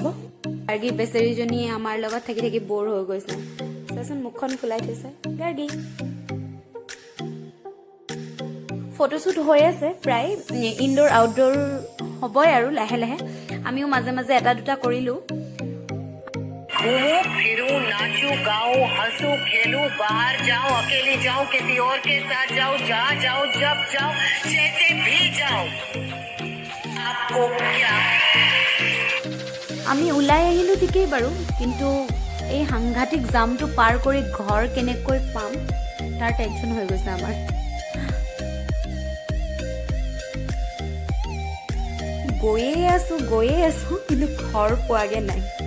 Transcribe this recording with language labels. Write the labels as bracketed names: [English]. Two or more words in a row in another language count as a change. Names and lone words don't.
[Assamese] গাৰ্গী বেচেৰীজনী আমাৰ লগত থাকি থাকি ব'ৰ হৈ গৈছে, চাচোন মুখখন ফুলাই থৈছে গাৰ্গী। ফটোশ্বুট হৈ আছে প্ৰায়, [English] indoor outdoor [Assamese] হ'বই আৰু লাহে লাহে। আমিও মাজে মাজে এটা দুটা কৰিলোঁ। [Hindi] घूमूं फिरूं नाचूं गाऊं हंसूं खेलूं बाहर जाऊं अकेली जाऊं किसी और के साथ जाऊं जहाँ जाऊं जब जाऊं जैसे भी जाऊं आपको क्या। [Assamese] আমি ওলাই আহিলোঁ ঠিকেই বাৰু, কিন্তু এই সাংঘাতিক জামটো পাৰ কৰি ঘৰ কেনেকৈ পাম তাৰ টেনশ্যন হৈ গৈছে আমাৰ। গৈয়ে আছোঁ কিন্তু ঘৰ পোৱাগৈ নাই।